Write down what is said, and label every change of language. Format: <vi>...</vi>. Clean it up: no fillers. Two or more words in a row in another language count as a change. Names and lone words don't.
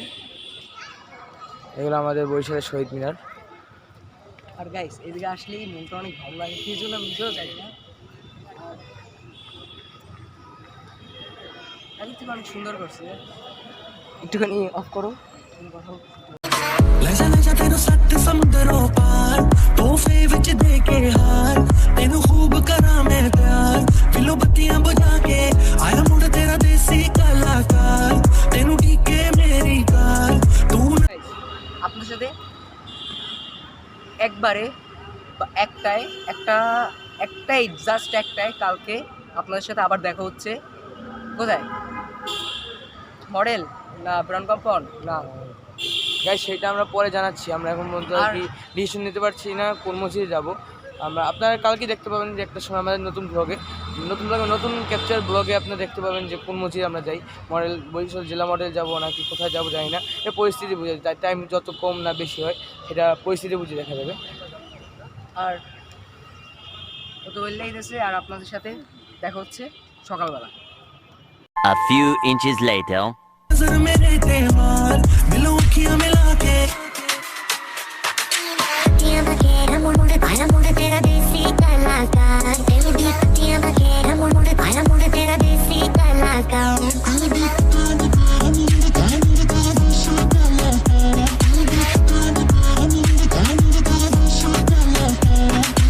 <bn>এগুলো আমাদের বরিশালের শহীদ মিনার। আর গাইস এদিকে আসলেই মনটা অনেক ভালো লাগে, কি জন্য আমি নিজেও যাই না। আগে থেকে অনেক সুন্দর করছে। একটুখানি অফ করো, কথা বলতে।</bn> <pa>ਲੈ ਜਾ ਤੈਨੂੰ 7 ਸਮੁੰਦਰੋਂ ਪਾਰ ਤੋਹਫੇ ਵਿੱਚ ਦੇ ਕੇ ਹਾਰ ਤੈਨੂੰ ਖੂਬ ਕਰਾਂ ਮੈਂ ਪਿਆਰ ਦਿਲੋਂ ਬੱਤੀਆਂ ਬੁਝਾ ਕੇ ਆਇਆ ਮੁੰਡ ਤੇਰਾ ਦੇਸੀ ਕਲਾਕਾਰ ਤੈਨੂੰ ਢੀਕੇ ਮੇਰੀ ਕਾਰ ਤੂੰ</pa> <bn>আপনার সাথে একবারে বা একটাই জাস্ট একটাই কালকে আপনাদের সাথে আবার দেখা হচ্ছে। কোথায়? মডেল না ব্রাউন কম্পাউন্ড না গাইস সেটা আমরা পরে জানাচ্ছি। আমরা এখন পর্যন্ত আর কি ডিসিশন নিতে পারছি না কোন মসজিদে যাব। আমরা আপনারা কালকে দেখতে পাবেন যে একটা সময় আমাদের নতুন ব্লগে নতুন ক্যাপচার ব্লগে আপনারা দেখতে পাবেন যে কোন মসজিদে আমরা যাই। মডেল বরিশাল জেলা মডেল যাব নাকি কোথায় যাব জানি না, এটা পরিস্থিতি বুঝে যায়। টাইম যত কম না বেশি হয় সেটা পরিস্থিতি বুঝে দেখা যাবে। আর কত বললেই দিয়েছে। আর আপনাদের সাথে দেখা হচ্ছে সকালবেলা।</bn> <en>A few inches later.</en> <pa>ਨਜ਼ਰ ਮੇਰੇ ਤੇ ਮਾਰ ਦਿਲੋਂ ਅੱਖੀਆਂ ਮਿਲਾ ਕੇ ਪੱਤੀਆਂ ਬਗੈਰ ਮੁੰਡੇ ਭਾਣਾ ਮੁੰਡੇ ਤੇਰਾ ਦੇਸੀ ਕਲਾਕਾਰ ਤੇਰੀ ਦੀ ਪੱਤੀਆਂ ਬਗੈਰ ਮੁੰਡੇ ਭਾਣਾ ਮੁੰਡੇ ਤੇਰਾ ਦੇਸੀ ਕਲਾਕਾਰ ਤੇਰੀ ਦੀ ਪੱਤੀਆਂ ਬਗੈਰ ਮੁੰਡੇ ਭਾਣਾ ਮੁੰਡੇ ਤੇਰਾ ਦੇਸੀ ਕਲਾਕਾਰ ਤੇਰੀ ਦੀ ਪੱਤੀਆਂ ਬਗੈਰ ਮੁੰਡੇ ਭਾਣਾ ਮੁੰਡੇ ਤੇਰਾ ਦੇਸੀ ਕਲਾਕਾਰ</pa>